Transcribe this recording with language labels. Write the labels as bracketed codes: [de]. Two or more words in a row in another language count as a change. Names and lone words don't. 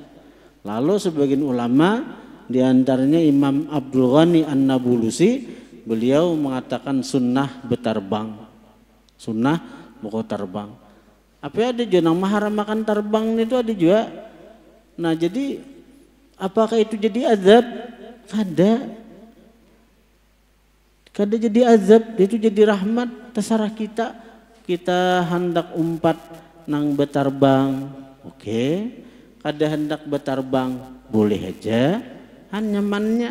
[id] Lalu sebagian ulama diantaranya Imam Abdul Ghani An-Nabulusi, beliau mengatakan sunnah berterbang, sunnah buku terbang. [bjn] Apa ada juga yang maharamakan terbang itu ada juga. [id] Nah jadi apakah itu jadi azab? [bjn] Kada jadi azab, itu jadi rahmat. Terserah kita hendak umpat nang berterbang, oke. Kada hendak berterbang boleh aja, nyamannya.